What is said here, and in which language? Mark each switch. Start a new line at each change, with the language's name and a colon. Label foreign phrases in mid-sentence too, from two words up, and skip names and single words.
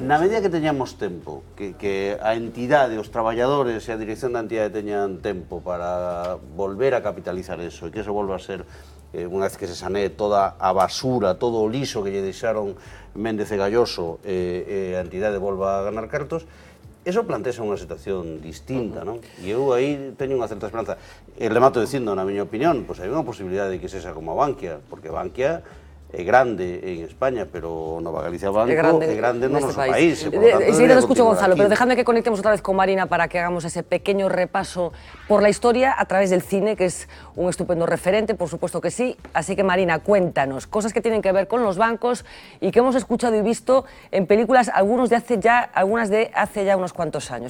Galician: Na medida que teñamos tempo, que a entidade, os traballadores e a dirección da entidade teñan tempo para volver a capitalizar eso e que eso volva a ser unha vez que se sanee toda a basura, todo o lixo que lle deixaron Méndez e Galloso e a entidade volva a ganar cartos, eso plantexa unha situación distinta, non? E eu aí teño unha certa esperanza. E remato dicindo, na miña opinión, pois hai unha posibilidade de que sexa como a Bankia, porque Bankia é grande en España, pero Nova Galicia Banco é grande no noso país.
Spanish: Enseguida te escucho, Gonzalo, pero dejadme que conectemos otra vez con Marina para que hagamos ese pequeño repaso por la historia a través del cine, que es un estupendo referente, por supuesto que sí. Así que, Marina, cuéntanos cosas que tienen que ver con los bancos y que hemos escuchado y visto en películas, algunas de hace ya unos cuantos años.